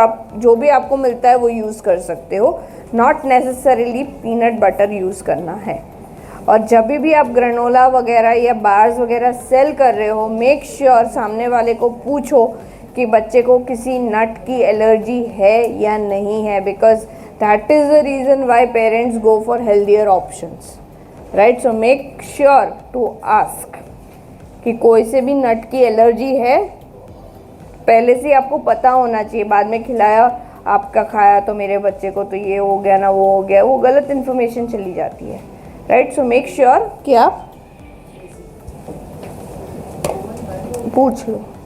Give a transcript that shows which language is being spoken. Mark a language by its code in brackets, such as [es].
[hi] सो आप जो भी आपको मिलता है वो यूज़ कर सकते हो. Not necessarily peanut butter use करना है. और जब भी आप ग्रेनोला वगैरह या बार्स वगैरह सेल कर रहे हो, मेक श्योर सामने वाले को पूछो कि बच्चे को किसी नट की एलर्जी है या नहीं है. [en] Because that is the reason why parents go for healthier options, right. So make sure to ask [hi] कि कोई से भी नट की एलर्जी है, पहले से आपको पता होना चाहिए. बाद में खिलाया, आपका खाया तो मेरे बच्चे को तो ये हो गया ना वो हो गया, वो गलत इन्फॉर्मेशन चली जाती है, राइट. सो मेक श्योर कि आप पूछ लो.